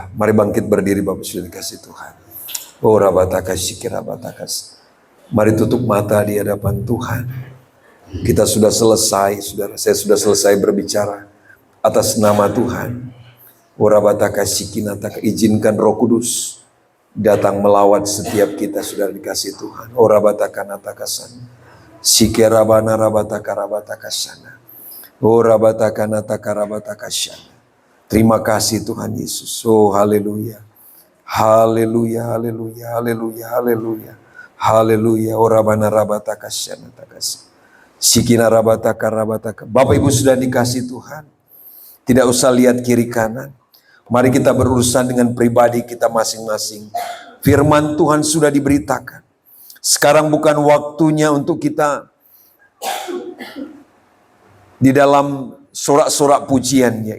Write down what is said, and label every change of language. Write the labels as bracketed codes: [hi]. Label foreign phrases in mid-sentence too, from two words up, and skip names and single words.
[id] Mari bangkit berdiri Bapak sudah dikasih Tuhan. Oh rabatakas sikirabatakas. Mari tutup mata di hadapan Tuhan. Kita sudah selesai, saudara. Saya sudah selesai berbicara atas nama Tuhan. Oh rabatakas sikinataka. Izinkan Roh Kudus datang melawat setiap kita sudah dikasih Tuhan. Oh rabatakanatakasan. Sikirabana rabatakarabatakasana. Oh rabatakanatakarabatakasana. Terima kasih Tuhan Yesus. Oh haleluya. Haleluya, haleluya, haleluya, haleluya. Haleluya. Orabana rabataka syana takas. Sikina rabataka rabataka. Bapak Ibu sudah dikasih Tuhan. Tidak usah lihat kiri kanan. Mari kita berurusan dengan pribadi kita masing-masing. Firman Tuhan sudah diberitakan. Sekarang bukan waktunya untuk kita di dalam sorak-sorak pujiannya.